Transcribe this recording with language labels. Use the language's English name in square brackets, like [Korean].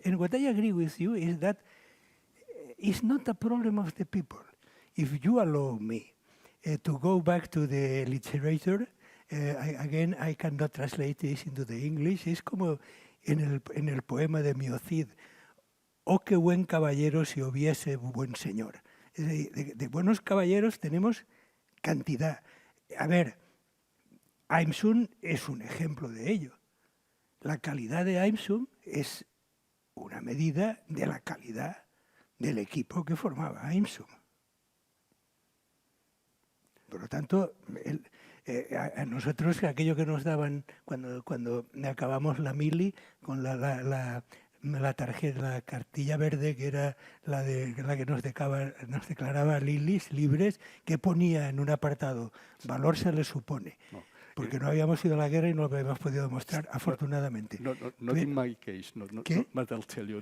[English] And what I agree with you is that it's not a problem of the people. If you allow me to go back to the literature. Again, I cannot translate this into the English. [Spanish] Es como en el poema de Miocid. Oh, qué buen caballero si hubiese buen señor. Es decir, de buenos caballeros tenemos cantidad. A ver, AIMSUN es un ejemplo de ello. La calidad de AIMSUN es una medida de la calidad del equipo que formaba AIMSUN. Por lo tanto, a nosotros aquello que nos daban cuando acabamos la mili con la tarjeta, la cartilla verde, que era la que nos declaraba libres, que ponía en un apartado, valor se le supone. No. Porque no habíamos ido a la guerra y no lo habíamos podido demostrar, afortunadamente. [English] Not in my case, but I'll tell you.